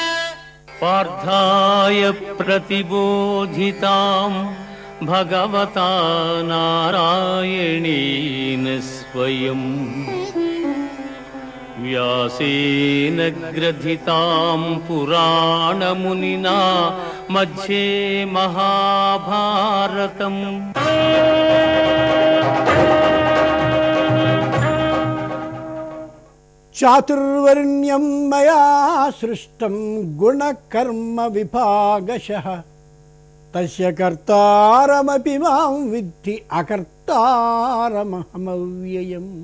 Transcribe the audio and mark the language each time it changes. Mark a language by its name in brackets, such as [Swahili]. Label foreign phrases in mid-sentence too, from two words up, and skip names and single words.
[Sanskrit] पार्थाय प्रतिबोधितां भगवता नारायणेन स्वयं व्यासेन ग्रथितां पुराणमुनिना मध्ये महाभारतम् చాతుర్వర్ణ్యం మయా సృష్టం గుణకర్మ విభాగశః తస్య కర్తారమపి మాం విద్ధి అకర్తారమహమవ్యయం.